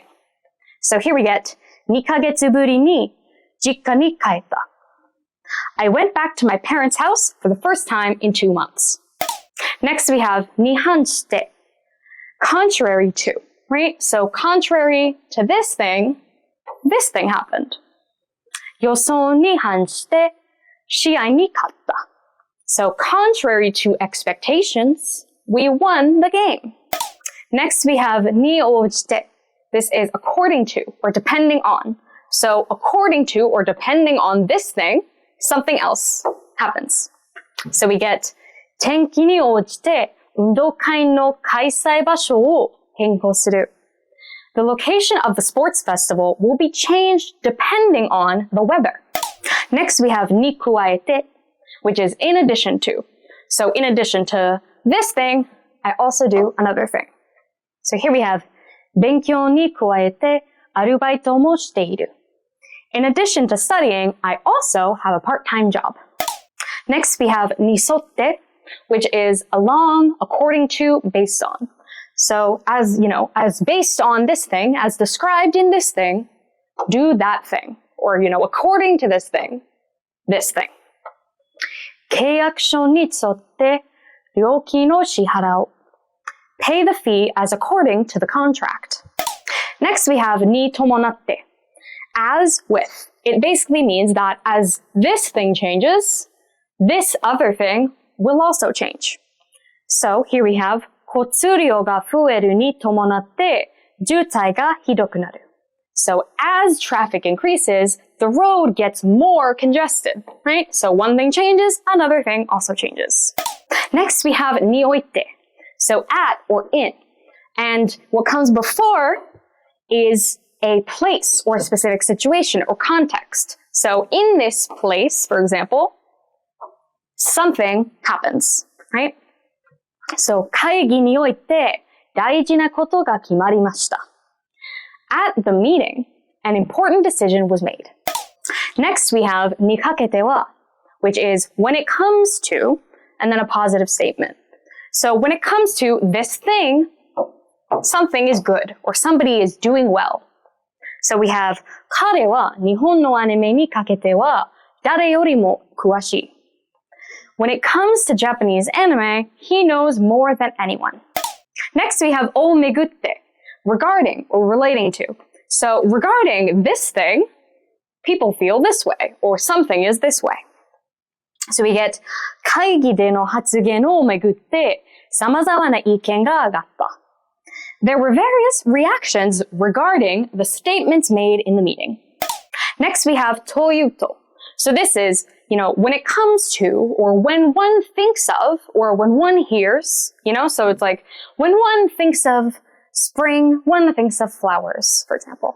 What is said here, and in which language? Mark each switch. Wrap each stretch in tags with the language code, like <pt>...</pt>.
<en>So here we get</en> <ja>2ヶ月ぶりに実家に帰った.</ja> <en>I went back to my parents' house for the first time in 2 months. Next we have に反して, contrary to, right? So contrary to this thing happened.</en> <ja>予想に反して試合に勝った.</ja> <en>So contrary to expectations, we won the game. Next we have に応じて. This is according to or depending on. So according to or depending on this thing, something else happens. So we get</en> <ja>天気に応じて運動会の開催場所を変更する.</ja> <en>The location of the sports festival will be changed depending on the weather. Next we have に加えて, which is in addition to. So in addition to this thing, I also do another thing. So here we have</en> <ja>勉強に加えてアルバイトもしている.</ja> <en>In addition to studying, I also have a part-time job. Next we have に沿って, which is along, according to, based on. So as based on this thing, as described in this thing, do that thing. Or, according to this thing, this thing.</en> <ja>契約書に沿って料金を支払う.</ja> <en>Pay the fee as according to the contract. Next we have に伴って. As with. It basically means that as this thing changes, this other thing will also change. So here we have</en> <ja>交通量が増えるに伴って渋滞がひどくなる.</ja> <en>So as traffic increases, the road gets more congested, right? So one thing changes, another thing also changes. Next we have において. So at or in. And what comes before is a place or a specific situation or context. So in this place, for example, something happens, right?</en> <ja>So 会議において大事なことが決まりました。</ja> <en>At the meeting, an important decision was made. Next, we have にかけては, which is when it comes to, and then a positive statement. So when it comes to this thing, something is good, or somebody is doing well. So we have</en> <ja>彼は日本のアニメにかけては誰よりも詳しい.</ja> <en>When it comes to Japanese anime, he knows more than anyone. Next, we have をめぐって, regarding or relating to. So regarding this thing, people feel this way, or something is this way. So we get</en> <ja>会議での発言をめぐって様々な意見が上がった.</ja> <en>There were various reactions regarding the statements made in the meeting. Next, we have というと. So this is, when it comes to, or when one thinks of, or when one hears, so it's like when one thinks of spring, one thinks of flowers, for example.</en>